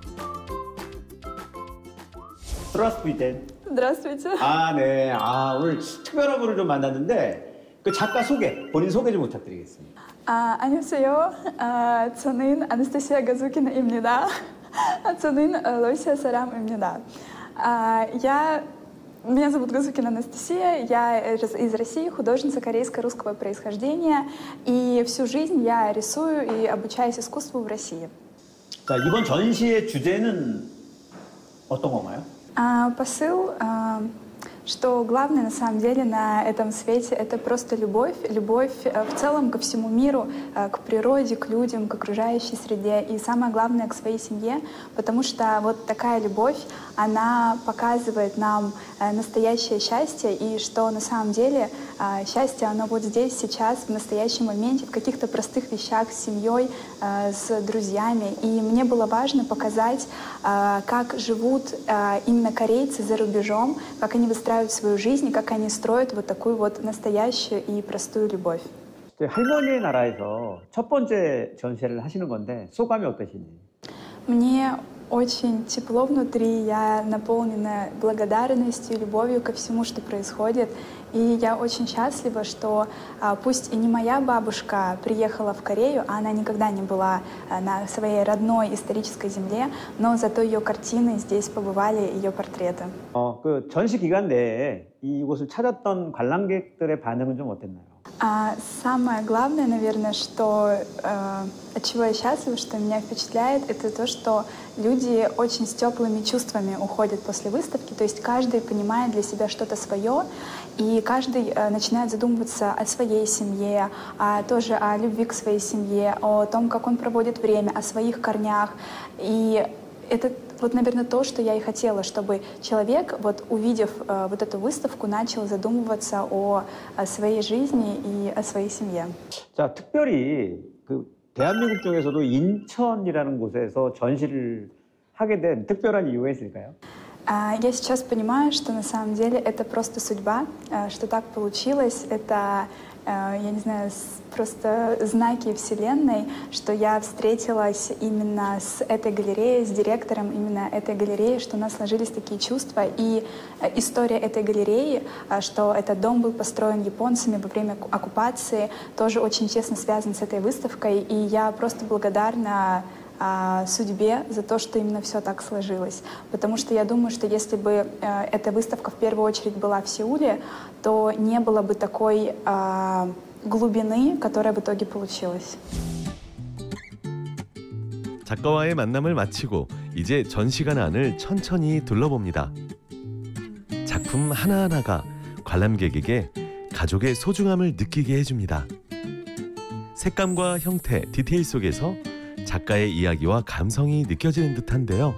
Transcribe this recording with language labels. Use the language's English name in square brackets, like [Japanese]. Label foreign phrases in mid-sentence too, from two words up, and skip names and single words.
[Russian] Здравствуйте. Здравствуйте. [Korean] 네. 오늘 특별한 분을 좀 만났는데 그 작가 본인 소개 좀 부탁드리겠습니다. 안녕하세요. 저는 Анастасия Газукина-입니다. 저는 러시아 사람- 입니다. [Russian] Меня зовут Газукина Анастасия, я из России, художница корейско-русского происхождения, и всю жизнь я рисую и обучаюсь искусству в России. [Korean] 자, 이번 전시의 주제는 어떤 건가요? [Russian] Посыл, что главное на самом деле на этом свете — это просто любовь, любовь в целом ко всему миру, к природе, к людям, к окружающей среде и самое главное к своей семье, потому что вот такая любовь, она показывает нам настоящее счастье и что на самом деле счастье, оно вот здесь, сейчас, в настоящем моменте, в каких-то простых вещах с семьей, с друзьями. И мне было важно показать, как живут именно корейцы за рубежом, как они выстраивают свою жизнь и как они строят вот такую вот настоящую и простую любовь. [Korean] 할머니의 나라에서 첫 번째 전시를 하시는 건데 소감이 어떠신지? [Russian] Мне очень тепло внутри, я наполнена благодарностью, любовью ко всему, что происходит. И я очень счастлива, что пусть и не моя бабушка приехала в Корею, а она никогда не была на своей родной исторической земле, но зато ее картины здесь побывали, ее портреты. [Korean] 그 전시 기간 내에 이곳을 찾았던 관람객들의 반응은 좀 어땠나요? [Russian] Самое главное, наверное, что от чего я счастлива, что меня впечатляет, это то, что люди очень с теплыми чувствами уходят после выставки. То есть каждый понимает для себя что-то свое, и каждый начинает задумываться о своей семье, тоже о любви к своей семье, о том, как он проводит время, о своих корнях. И это вот, наверное, то, что я и хотела, чтобы человек, вот, увидев вот эту выставку, начал задумываться о своей жизни и о своей семье. [Korean] 자, 특별히 그 대한민국 중에서도 인천이라는 곳에서 전시를 하게 된 특별한 이유가 있을까요? [Russian] Я сейчас понимаю, что на самом деле это просто судьба, что так получилось. Это, я не знаю, просто знаки Вселенной, что я встретилась именно с этой галереей, с директором именно этой галереи, что у нас сложились такие чувства. И история этой галереи, что этот дом был построен японцами во время оккупации, тоже очень тесно связан с этой выставкой. И я просто благодарна судьбе за то, что именно все так сложилось. Потому что я думаю, что если бы эта выставка в первую очередь была в Сеуле, то не было бы такой глубины, которая в итоге получилась. [Korean] 작가와의 만남을 마치고 이제 전시관 안을 천천히 둘러봅니다. 작품 하나하나가 관람객에게 가족의 소중함을 느끼게 해줍니다. 색감과 형태, 디테일 속에서 작가의 이야기와 감성이 느껴지는 듯한데요.